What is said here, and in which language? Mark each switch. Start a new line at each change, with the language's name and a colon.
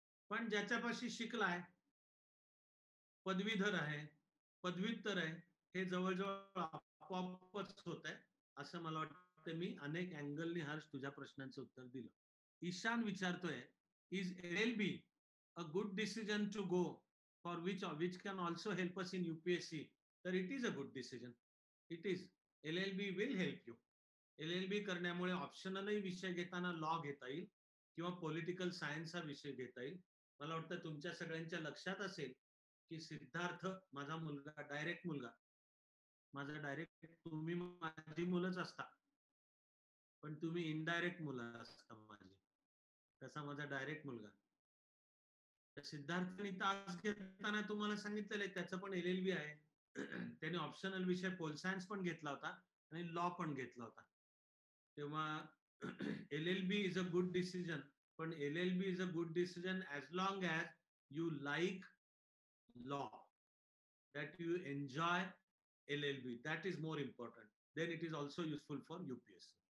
Marathi: पण ज्याच्यापाशी शिकलाय, पदवीधर आहे, पदव्युत्तर आहे, हे जवळजवळ आपोआपच होत आहे असं मला वाटतं. मी अनेक अँगलनी हर्ष तुझ्या प्रश्नांचं उत्तर दिलं. ईशान विचारतोय,
English: Is LLB a good decision to go for which can also help us in UPSC? तर it is a good decision. It is. LLB will help you.
Marathi: LLB करण्यामुळे ऑप्शनलही विषय घेताना लॉ घेता येईल किंवा पॉलिटिकल सायन्स हा विषय घेता येईल. मला वाटतं तुमच्या सगळ्यांच्या लक्षात असेल की सिद्धार्थ माझा मुलगा, डायरेक्ट मुलगा माझा, डायरेक्ट तुम्ही माझी मुलंच असता, पण तुम्ही इनडायरेक्ट मुलं असता माझी, तसा माझा डायरेक्ट मुलगा. तर सिद्धार्थने तास घेताना तुम्हाला सांगितलेलं आहे त्याचं पण LLB आहे. त्याने ऑप्शनल विषय पोल सायन्स पण घेतला होता आणि लॉ पण घेतला होता.
English: तेव्हा LLB is a good decision, पण LLB is a good decision as long as you like law, that you enjoy LLB. That is more important. Then it is also useful for UPSC.